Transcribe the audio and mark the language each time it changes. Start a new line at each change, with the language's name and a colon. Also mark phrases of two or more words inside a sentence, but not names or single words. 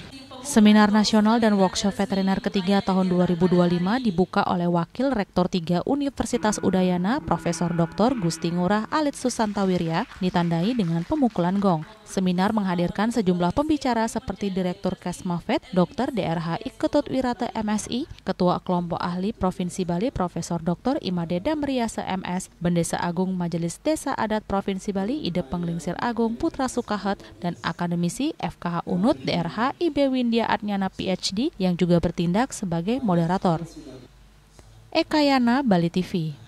Indonesian: Seminar nasional dan workshop veteriner ketiga tahun 2025 dibuka oleh Wakil Rektor 3 Universitas Udayana, Profesor Dr. Gusti Ngurah Alit Susantawirya, ditandai dengan pemukulan gong. Seminar menghadirkan sejumlah pembicara seperti Direktur Kesmafet, Dr. DRH Iketut Wirata MSI, Ketua Kelompok Ahli Provinsi Bali Profesor Dr. Imade Damriasa MS, Bendesa Agung Majelis Desa Adat Provinsi Bali Ide Penglingsir Agung Putra Sukahet, dan akademisi FKH Unut DRH IB Windia Adnyana PhD yang juga bertindak sebagai moderator. Ekayana, Bali TV.